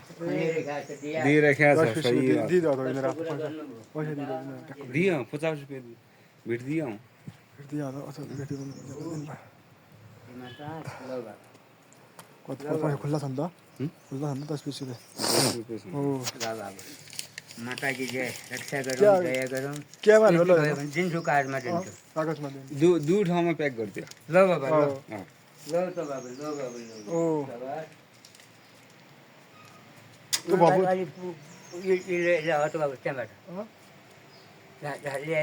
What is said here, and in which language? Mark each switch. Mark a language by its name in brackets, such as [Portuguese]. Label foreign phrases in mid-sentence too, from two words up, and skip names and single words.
[Nepali] दियो 50 रुपियाँ भेट दियो खुल्ला छ नि त खुल्ला छ नि त 10 रुपियाँ माता की जय रक्षा गरौँ दया गरौँ दिन्छु कार्डमा दिन्छु कागजमा दु ठाउँमा प्याक गरिदियो ल बाबा ल त बाबा ल बाबा त्यो भबुत अलिक यो हट भएको त्यहाँबाट लिएर